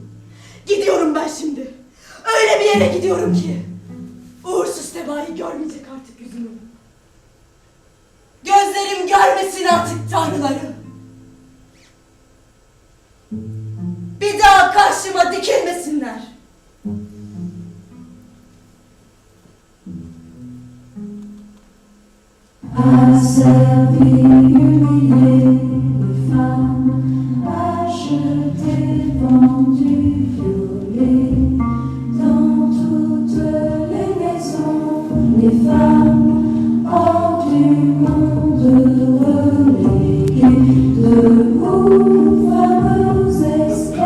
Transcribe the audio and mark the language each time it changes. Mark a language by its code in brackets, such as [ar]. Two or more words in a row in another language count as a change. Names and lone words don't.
[tr] Gidiyorum ben şimdi. Öyle bir yere gidiyorum ki uğursuz Teba'yı görmeyecek artık yüzümü. Gözlerim görmesin artık tanrıları. Bir daha karşıma dikilmesinler. [fr] Asservi, humilié, les femmes, achetées, vendues, violées, dans toutes les maisons, les femmes hors du monde reléguées, debout, fameuses